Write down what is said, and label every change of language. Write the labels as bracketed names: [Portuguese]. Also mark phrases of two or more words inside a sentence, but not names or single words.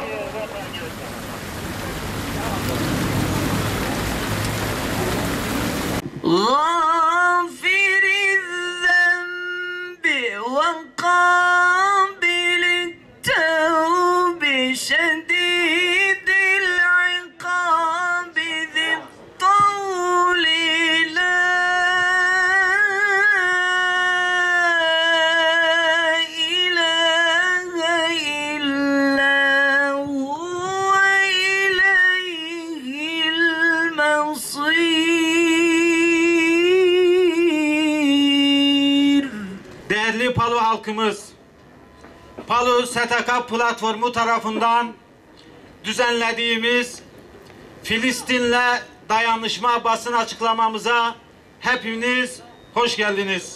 [Arabic] غافر الذنب وقابل التوب شديد العقاب ذي الطول لا إله إلا هو إليه المصير. [Turkish] Değerli Palu halkımız, Palu STK platformu tarafından düzenlediğimiz Filistin'le dayanışma basın açıklamamıza hepiniz hoş geldiniz.